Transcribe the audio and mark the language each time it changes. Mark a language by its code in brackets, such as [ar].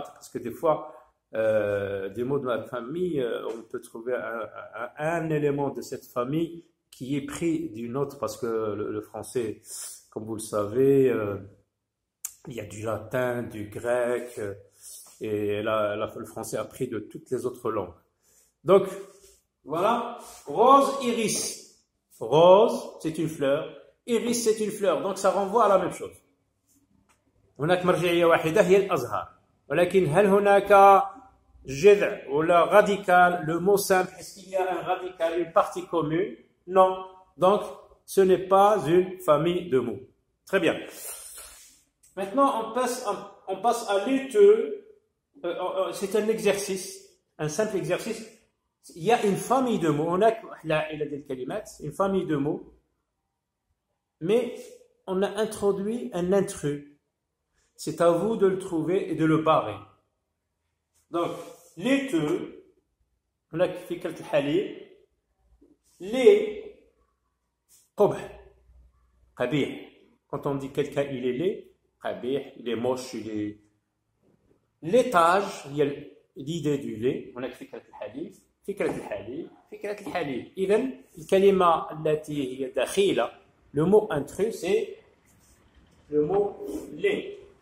[fr] Parce que des fois, des mots de la famille, on peut trouver un élément de cette famille qui est pris d'une autre, parce que le français, comme vous le savez, il y a du latin, du grec, et le français a pris de toutes les autres langues. Donc, voilà, rose, iris. Rose, c'est une fleur. Iris, c'est une fleur. Donc, ça renvoie à la même chose. [ar] هناك مرجعية واحدة هي الأزهار. ولكن هل هناك جذع ولا [fr] radical, le mot simple, est-ce qu'il y a un radical, une partie commune? Non. Donc, ce n'est pas une famille de mots. Très bien. Maintenant, on passe à l'étude. C'est un exercice, un simple exercice. Il y a une famille de mots. On a une famille de mots, mais on a introduit un intrus. C'est à vous de le trouver et de le barrer. Donc, l'étude, on a [ar] فكرة الحليب. [fr] Les [ar] قبح, قبيح. [fr] Quand on dit quelqu'un il est laid, [ar] قبيح, [fr] il est moche, il est. L'étage, il y a l'idée du lait. On a [ar] فكرة الحليب. فكرة الحليب. إذن الكلمة التي هي دخيلة, [fr] le mot intrus, c'est le mot lait.